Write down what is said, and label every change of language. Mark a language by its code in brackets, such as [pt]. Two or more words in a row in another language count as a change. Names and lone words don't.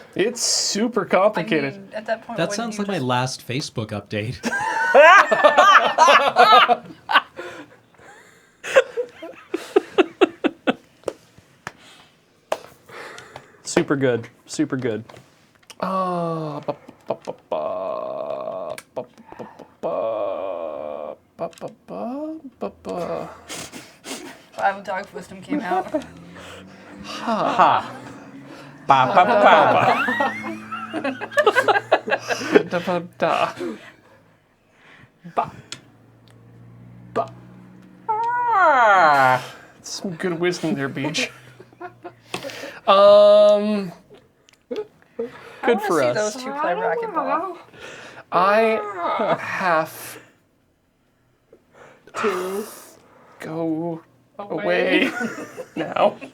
[en] It's super I complicated. mean, at that point, That wouldn't sounds you like my just- last Facebook update. Super good. Super good. Ba, ba, ba, ba, ba, ba, ba, ba, ba, ba, ba, ba. Five Dog Wisdom came out. Ha. Ba, ba, ba, ba. Da, ba, da. Ba. Ba. Ah. Some good wisdom there, Beach. Good for I us. wanna see those two play racquetball. I have to go away now.